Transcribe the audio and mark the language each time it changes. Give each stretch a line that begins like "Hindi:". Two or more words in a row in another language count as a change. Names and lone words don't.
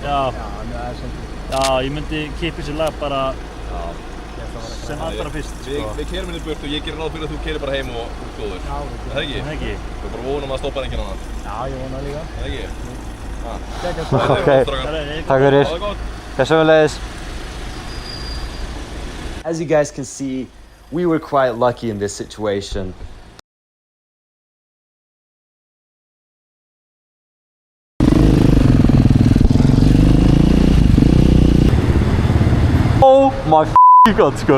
Icelandic: Já, ég myndi kippa sér lag bara sem allra fyrst sko. Við keyrum inn í burt og ég gerir ráð fyrir að þú keyrir bara heim og út góður. Það ekki? Það ekki. Þú bara vonum að stoppa enginn annan. Já, ég vona líka. Það ekki? Ok, takk fyrir. Sömuleiðis.
English: As you guys can see, we were quite lucky in this situation. Oh my god, sko.